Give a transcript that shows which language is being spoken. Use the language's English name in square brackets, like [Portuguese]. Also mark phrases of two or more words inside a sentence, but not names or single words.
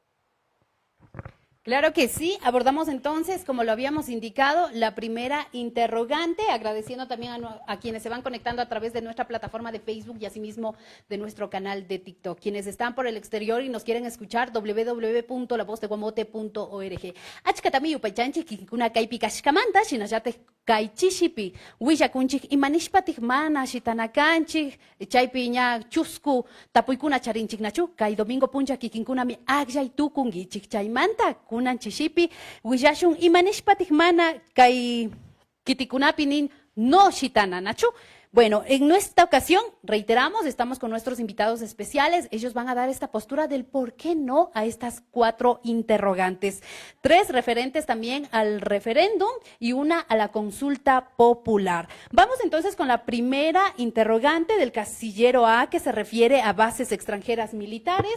[Spanish] Claro que sí, abordamos entonces, como lo habíamos indicado, la primera interrogante, agradeciendo también a quienes se van conectando a través de nuestra plataforma de Facebook y asimismo de nuestro canal de TikTok. Quienes están por el exterior y nos quieren escuchar, www.lavozdeguamote.org. [Quechua] Achkatami upaychanchik kikuna kaypi kashkamanta, shinallate kaychishipi, willakunchik imanishpatik mana shitanakanchik, chaypi ña chusku tapuykuna charinchik nachu, kay domingo puncha kikinkunami aglay tukungichik chaymanta, kunan chishipi, willashun imanishpatik mana kay kitikunapi nin no shitana nachu. [Spanish] Bueno, en esta ocasión, reiteramos, estamos con nuestros invitados especiales. Ellos van a dar esta postura del por qué no a estas 4 interrogantes. 3 referentes también al referéndum y una a la consulta popular. Vamos entonces con la primera interrogante del casillero A, que se refiere a bases extranjeras militares.